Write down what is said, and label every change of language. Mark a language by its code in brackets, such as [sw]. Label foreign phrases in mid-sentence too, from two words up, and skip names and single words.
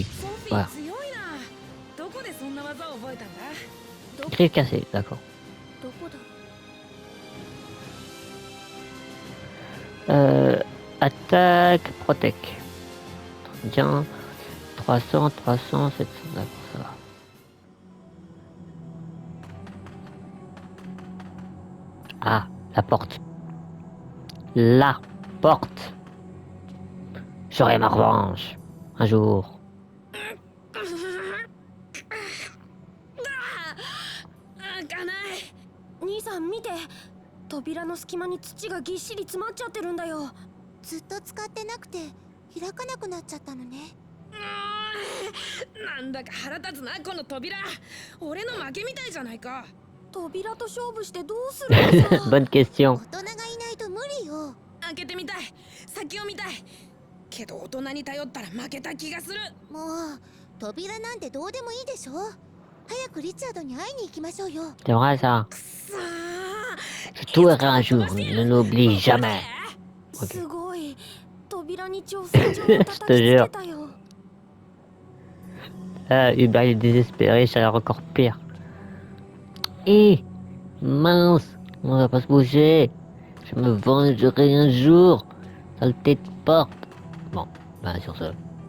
[ja] ソフィー [fr] voilà. [ja] 強いな。どこでそんな技を覚えたんだ？ [fr] Griffe cassée, d'accord. [ja] どこだ？ [fr] Attaque, protec. Bien. 300, 300, 700, d'accord, ça va. Ah, la porte. La porte. J'aurai ma revanche. Un jour. [ja] 開かない。兄さん見て、扉の隙間に土がぎっしり詰まっちゃってるんだよ。ずっと使ってなくて開かなくなっちゃったのね。なんだか腹立つなこの扉。俺の負けみたいじゃないか。扉と勝負してどうするのさ。 [fr] Bonne question. [ja] 大人がいないと無理よ。開けてみたい。先を見たい。けど大人に頼ったら負けた気がする。もう扉なんてどうでもいいでしょ。早くリチャードに会いに行きましょうよ。 [fr] C'est vrai ça. [ja] さあ。 [fr] Je tuerai un jour, ne l'oublie jamais. [ja] すごい。扉に挑戦状を叩きつけたよ。 [fr] Ah, Hubert il est désespéré, ça a l'air encore pire. Hé, mince, on va pas se bouger. Je me vengerai un jour. Saleté de porte. Bon, ben sur ce.